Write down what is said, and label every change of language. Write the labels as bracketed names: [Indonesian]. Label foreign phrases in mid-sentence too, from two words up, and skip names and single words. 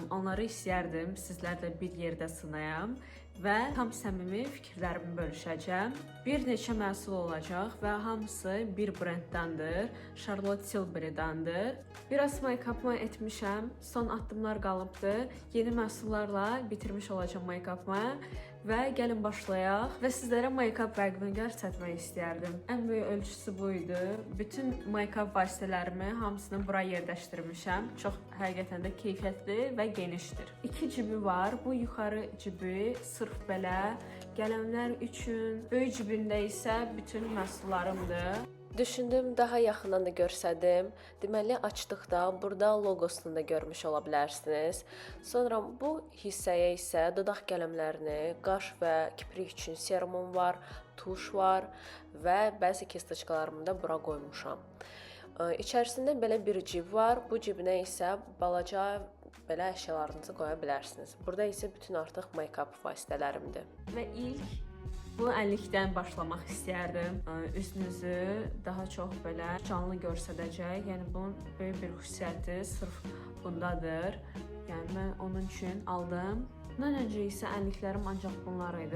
[Azerbaijani] Onları istəyərdim sizlərlə bir yerdə sınayam və tam səmimi fikirlərimi bölüşəcəm. Bir neçə məhsul olacaq və hamısı bir brenddəndir, Charlotte Tilbury'dandır. Biraz make-up'ımı etmişəm, son addımlar qalıbdır. Yeni məhsullarla bitirmiş olacağım make-up'ımı və gəlin başlayaq və sizlərə make-up rəqmini göstərmək istəyərdim. Ən böyük ölçüsü bu idi. Bütün make-up vasitələrimi hamısını bura yerləşdirmişəm. Çox həqiqətən də keyfiyyətli və genişdir. İki cibi var. Bu yuxarı cibi sırf belə qələmlər üçün. Böyük cibində isə bütün məhsullarımdır. Düşündüm daha yaxından da görsədim. Deməli açdıqda burada loqosunu da görmüş ola bilərsiniz. Sonra bu hissəyə isə dodaq qələmlərini, qaş və kiprik üçün serumum var, tuş var və bəzi kistочkalarımı da bura qoymuşam. İçərisində belə bir cib var. Bu cibinə isə balaca belə əşyalarınızı qoya bilərsiniz. Burada isə bütün artıq make-up vasitələrimdir. Və ilk bu əllikdən başlamaq istəyərdim. Üzünüzü daha çox belə canlı göstərəcək. Yəni bunun böyük bir xüsusiyyəti sırf bundadır. Yəni mən onun üçün aldım. Bundan öncə isə əlliklərim ancaq bunlar idi.